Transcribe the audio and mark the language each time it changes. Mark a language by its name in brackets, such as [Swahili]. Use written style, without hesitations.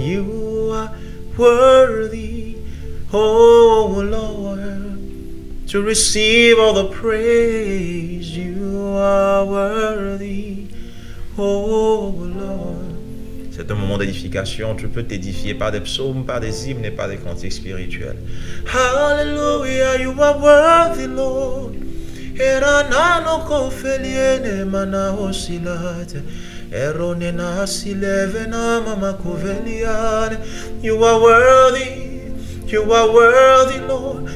[English] You are worthy, oh Lord, to receive all the praise. You are worthy, oh Lord. [French] C'est un moment d'édification. Tu peux t'édifier par des psaumes, par des hymnes et par des cantiques spirituels. [English] Hallelujah, you are worthy, Lord. Eranano kofeliene mana osilate. Eronena silevena mama koveliane. You are worthy. You are worthy, Lord.